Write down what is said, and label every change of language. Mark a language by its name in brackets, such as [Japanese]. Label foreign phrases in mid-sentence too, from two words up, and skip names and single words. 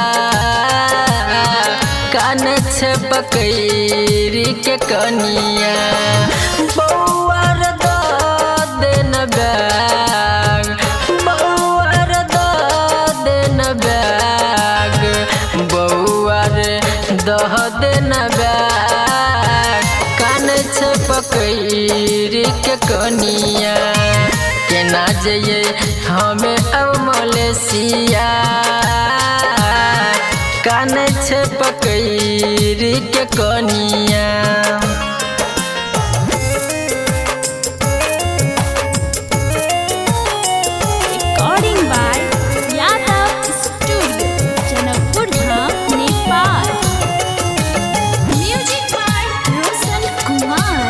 [Maithili] काने छे पकड़ के कनिया, बउआ रे देन बैग, बउआ रे देन बैग, बउआ रे दह देन बैग। कान छे पकड़ के कनिया, केना जइए हमें अब मलेशिया। कान छे पकड़ के कनिया। [English] Recording by Yadav Studio, Janakpur Dham, Nepal. Music by Roshan Kumar.